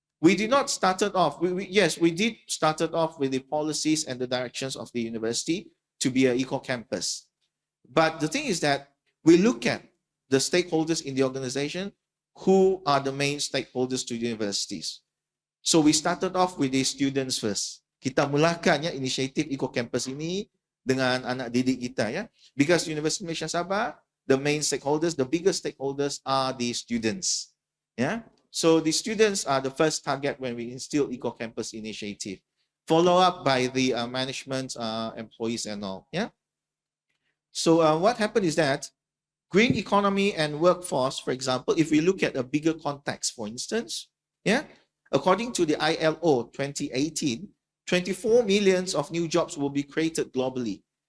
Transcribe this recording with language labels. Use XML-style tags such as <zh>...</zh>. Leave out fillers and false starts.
<en>We did not started off, yes, we did started off with the policies and the directions of the university to be an Eco Campus. But the thing is that we look at the stakeholders in the organization, who are the main stakeholders to universities. So we started off with the students first.</en> <ms>Kita mulakan ya inisiatif Eco Campus ini dengan anak didik kita ya.</ms> <en>Because University of Malaysia Sabah, the main stakeholders, the biggest stakeholders are the students. Yeah. So the students are the first target when we instill Eco Campus initiative. Follow up by the management employees and all. Yeah. So what happened is that green economy and workforce, for example, if we look at a bigger context, for instance, yeah, according to the ILO 2018, 24 millions of new jobs will be created globally.</en>